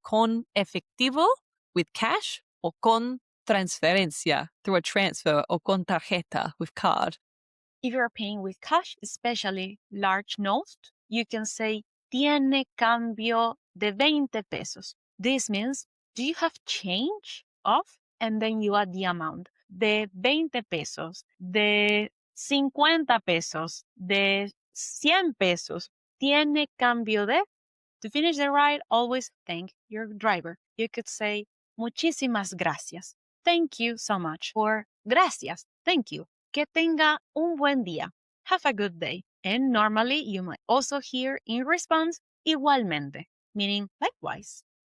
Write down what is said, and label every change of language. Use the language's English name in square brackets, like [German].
[Spanish] Con efectivo, [English] with cash, or [Spanish] con transferencia, [English] through a transfer, or [Spanish] con tarjeta, [English] with card. If you're paying with cash, especially large notes, you can say, [Spanish] tiene cambio de 20 pesos. [English] This means, do you have change of? And then you add the amount. [Spanish] De 20 pesos, de 50 pesos, de 100 pesos. Tiene cambio de? [English] To finish the ride, always thank your driver. You could say, [Spanish] muchísimas gracias. [English] Thank you so much. Or gracias. Thank you. [Spanish] Que tenga un buen día. [English] Have a good day. And normally you might also hear in response, igualmente, meaning likewise.